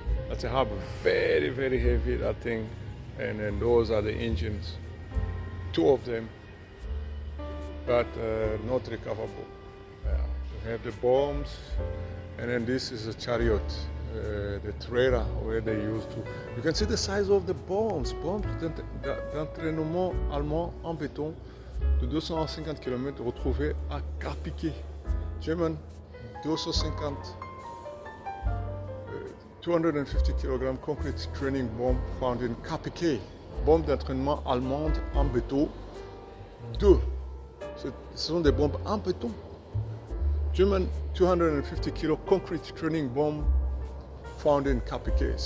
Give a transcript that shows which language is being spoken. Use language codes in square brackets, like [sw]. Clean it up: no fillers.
[en] That's a hub, very, very heavy, that thing. And then those are the engines, two of them, but not recoverable. We have the bombs, and then this is a chariot, the trailer where they used to. You can see the size of the bombs [fr] d'entraînement allemand en béton de 250 km retrouvés à Carpiquet. [en] German 250 250 kg concrete training bomb found in Carpiquet. [fr] Bombe d'entraînement allemande en béton 2. Ce sont des bombes en béton. [en] German 250 kilo concrete training bomb found in Carpiquet.